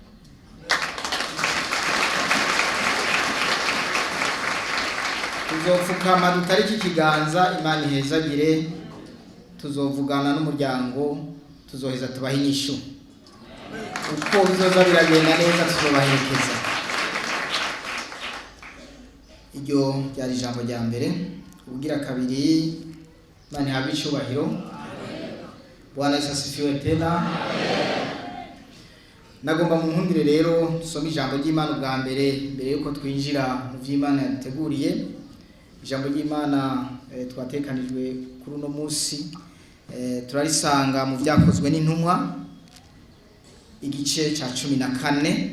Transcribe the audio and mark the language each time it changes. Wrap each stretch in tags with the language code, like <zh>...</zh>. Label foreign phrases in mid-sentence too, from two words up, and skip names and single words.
<rn>Tuzofukama dutariki ikiganza, Imana ihezagire, tuzovugana n'umuryango, tuzoheza tubaha inyishu. Uko bizoza biragenda neza tuzobaherekeza. Iryo ryari ijambo rya mbere. Ubugira kabiri, Imana ihabwe icubahiro.</rn> <sw>Bwana Yesu asifiwe tena.</sw> <rn>Nagomba mu nkundire rero tusome ijambo ry'Imana bwa mbere yuko twinjira mu vy'Imana yaduteguriye. Ijambo ry'Imana twatekanijwe kuri uno munsi turarisanga mu Vyakozwe n'Intumwa igice ca 14.</rn>